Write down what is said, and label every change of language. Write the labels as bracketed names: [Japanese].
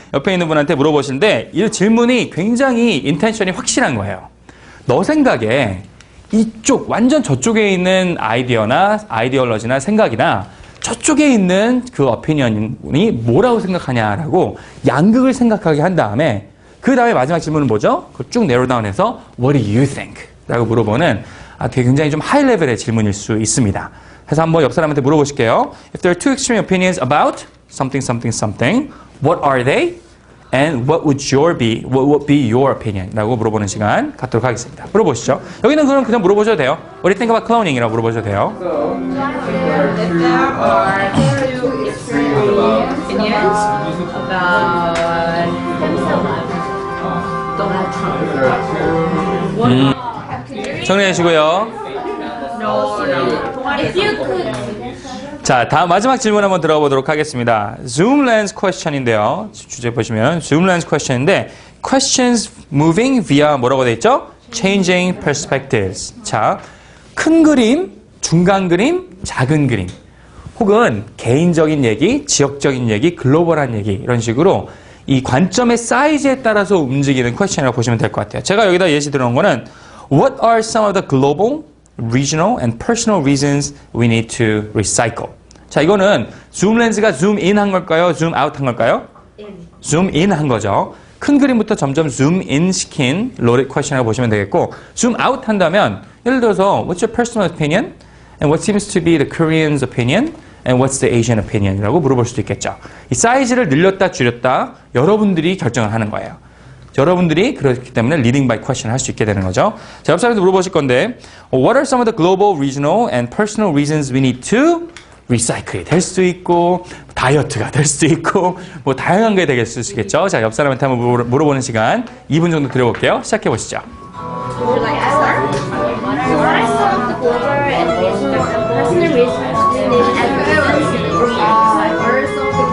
[Korean] 옆에 있는 분한테 물어보시는데 이 질문이 굉장히 인텐션이 확실한 거예요. 너 생각에 이쪽 완전 저쪽에 있는 아이디올러지나 생각이나 저쪽에 있는 그 오피니언이 뭐라고 생각하냐라고 양극을 생각하게 한 다음에 그 다음에 마지막 질문은 뭐죠? 그걸 쭉 내로다운해서 [English] What do you think? [Korean] 라고 물어보는 되게 굉장히 좀 하이 레벨의 질문일 수 있습니다. 그래서 한번 옆 사람한테 물어보실게요. [English] If there are two extreme opinions about something, what are they? And what would be your opinion? [Korean] 라고 물어보는 시간 갖도록 하겠습니다. 물어보시죠. 여기는 그냥 물어보셔도 돼요. [English] What do you think about cloning? [Korean] 이라고 물어보셔도 돼요. [English] If there are two extreme opinions about Donald Trump. [Korean] 정리해 주시고요. [English] If you could. [Korean] 자, 다음 마지막 질문 한번 들어보도록 하겠습니다. [English] Zoom lens question인데요. [Korean] 주제 보시면 Zoom lens question인데 [English] questions moving via [Korean] 뭐라고 돼 있죠? [English] Changing perspectives. [Korean] 자, 큰 그림, 중간 그림, 작은 그림. 혹은 개인적인 얘기, 지역적인 얘기, 글로벌한 얘기 이런 식으로 이 관점의 사이즈에 따라서 움직이는 퀘스천이라고 보시면 될 것 같아요. 제가 여기다 예시 들어놓은 거는 [English] What are some of the global, regional, and personal reasons we need to recycle? [Korean] 자, 이거는 줌 렌즈가 줌 인 한 걸까요? 줌 아웃 한 걸까요? 줌 인 한 거죠. 큰 그림부터 점점 줌 인 시킨 로켓 퀘스천이라고 보시면 되겠고 줌 아웃 한다면 예를 들어서 [English] What's your personal opinion? And what seems to be the Korean's opinion? And what's the Asian opinion? [Korean] 이라고 물어볼 수도 있겠죠. 이 사이즈를 늘렸다 줄였다 여러분들이 결정을 하는 거예요. 여러분들이 그렇기 때문에 [English] leading by question [Korean] 할 수 있게 되는 거죠. 자, 옆 사람한테 물어보실 건데 [English] What are some of the global, regional, and personal reasons we need to recycle? [Korean] 될 수도 있고 다이어트가 될 수도 있고 뭐 다양한 게 되겠을 수 있겠죠. 자, 옆 사람한테 한번 물어보는 시간 2분 정도 드려볼게요. 시작해 보시죠. [English] Would you like to start? What are some of the global and regional and personal reasons we need to recycle?